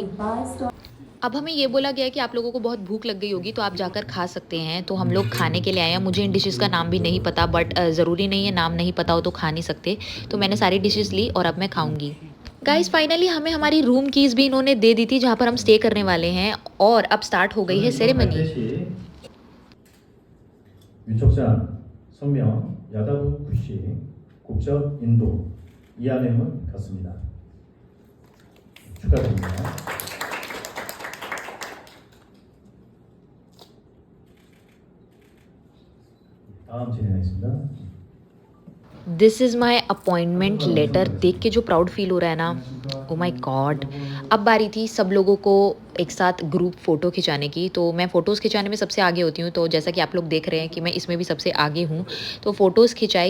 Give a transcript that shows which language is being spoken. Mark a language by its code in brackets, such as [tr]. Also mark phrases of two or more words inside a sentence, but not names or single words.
[hi] अब हमें ये बोला गया है कि आप लोगों को बहुत भूख लग गई होगी तो आप जाकर खा सकते हैं। तो हम लोग खाने के लिए आए हैं। मुझे इन डिशेज़ का नाम भी नहीं पता, बट ज़रूरी नहीं है नाम नहीं पता हो तो खा नहीं सकते। तो मैंने सारी डिशेज़ ली और अब मैं खाऊंगी। [en] guys finally [hi] हमें हमारी [en] room keys [hi] भी इन्होंने दे दी थी जहाँ पर हम स्टे करने वाले हैं और अब स्टार्ट हो गई है सेरेमनी। [ko] 유촉산, 성명, 야다부 구시, 국적 인도, 이하nem은 같습니다. 축하드립니다. 다음 진행하겠습니다. [en] this is my appointment letter. [hi] देख के जो [en] proud feel [hi] हो रहा है ना, [en] oh my god. [hi] अब बारी थी सब लोगों को एक साथ [en] group photo [hi] खिंचाने की। तो मैं फ़ोटोज़ खिंचाने में सबसे आगे होती हूँ, तो जैसा कि आप लोग देख रहे हैं कि मैं इसमें भी सबसे आगे हूँ। तो फ़ोटोज़ खिंचाई।